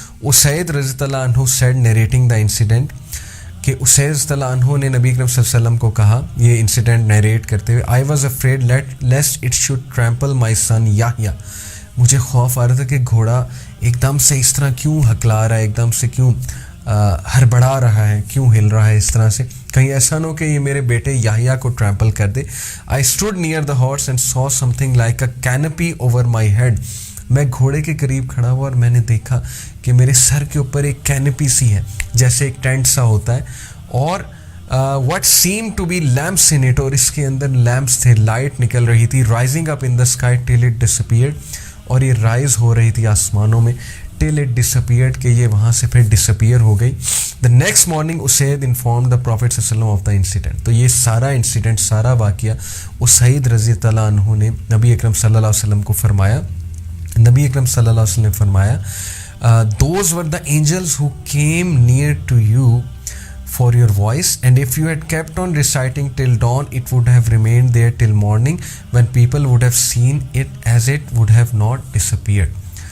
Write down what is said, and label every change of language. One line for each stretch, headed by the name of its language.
Urdu: اسید رضی اللہ عنہ
English: said narrating the incident,
Urdu: کہ اسید رضی اللہ عنہ نے نبی اکرم صلی اللہ علیہ وسلم کو کہا یہ انسیڈنٹ نیریٹ کرتے ہوئے,
English: I was afraid lest it should trample my son Yahya.
Urdu: مجھے خوف آ رہا تھا کہ گھوڑا ایک دم سے اس طرح کیوں ہکلا رہا ہے, ایک دم سے کیوں ہڑبڑا رہا ہے, کیوں ہل رہا ہے اس طرح سے, کہیں ایسا نہ ہو کہ یہ میرے بیٹے یحییٰ کو ٹرمپل کر دے.
English: I stood near the horse and saw something like a canopy over my head.
Urdu: میں گھوڑے کے قریب کھڑا ہوا اور میں نے دیکھا کہ میرے سر کے اوپر ایک کینپی سی ہے, جیسے ایک ٹینٹ سا ہوتا ہے, اور
English: what seemed to be lamps in it,
Urdu: اور اس کے اندر لیمپس تھے, لائٹ نکل رہی تھی,
English: rising up in the sky till it disappeared,
Urdu: اور یہ رائز ہو رہی تھی آسمانوں میں
English: till it disappeared,
Urdu: کہ یہ وہاں سے پھر ڈسپیئر ہو گئی.
English: The next morning Usaid informed the Prophet صلی اللہ علیہ وسلم of the incident.
Urdu: تو یہ سارا انسیڈنٹ, سارا واقعہ اسید رضی اللہ عنہ نے نبی اکرم صلی اللہ علیہ وسلم کو فرمایا. نبی اکرم صلی اللہ علیہ وسلم نے فرمایا
English: those were the angels who came near to you for your voice, and if you had kept on reciting till dawn it would have remained there till morning when people would have seen it as it would have not disappeared.